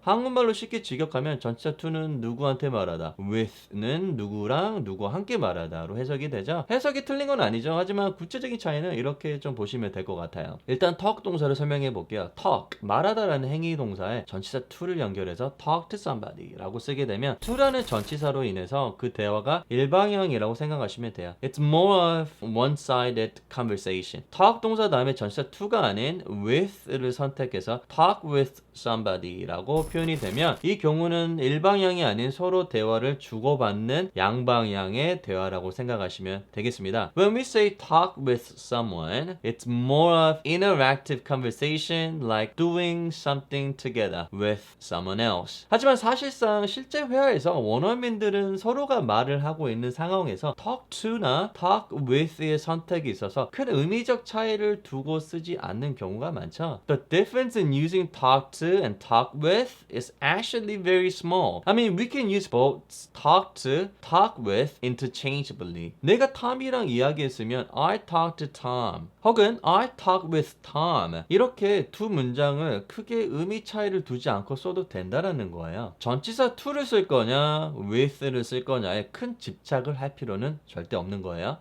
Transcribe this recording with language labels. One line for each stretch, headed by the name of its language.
Korean: 한국말로 쉽게 직역하면 전치사 to는 누구한테 말하다, with는 누구랑 누구와 함께 말하다로 해석이 되죠. 해석이 틀린 건 아니죠. 하지만 구체적인 차이는 이렇게 좀 보시면 될 것 같아요. 일단 talk 동사를 설명해 볼게요. talk, 말하다라는 행위 동사에 전치사 to를 연결해서 talk to somebody 라고 쓰게 되면 to라는 전치사로 인해서 그 대화가 일방향이라고 생각하시면 돼요.
English: It's more of one-sided conversation.
Korean: talk 동사 다음에 전치사 to가 아닌 with를 선택해서 talk with somebody 라고 표현이 되면 이 경우는 일방향이 아닌 서로 대화를 주고받는 양방향의 대화라고 생각하시면 되겠습니다.
English: When we say talk with someone, it's more of interactive conversation like doing something together with someone else.
Korean: 하지만 사실상 실제 회화에서 원어민들은 서로가 말을 하고 있는 상황에서 talk to나 talk with의 선택이 있어서 큰 의미적 차이를 두고 쓰지 않는 경우가 많죠.
English: The difference in using talk to and talk with is actually very small. I mean, we can use both talk to, talk with interchangeably.
Korean: 내가 톰이랑 이야기했으면
English: I talked to Tom
Korean: 혹은
English: I talked with Tom
Korean: 이렇게 두 문장을 크게 의미 차이를 두지 않고 써도 된다라는 거예요. 전치사 to를 쓸 거냐 with를 쓸 거냐에 큰 집착을 할 필요는 절대 없는 거예요.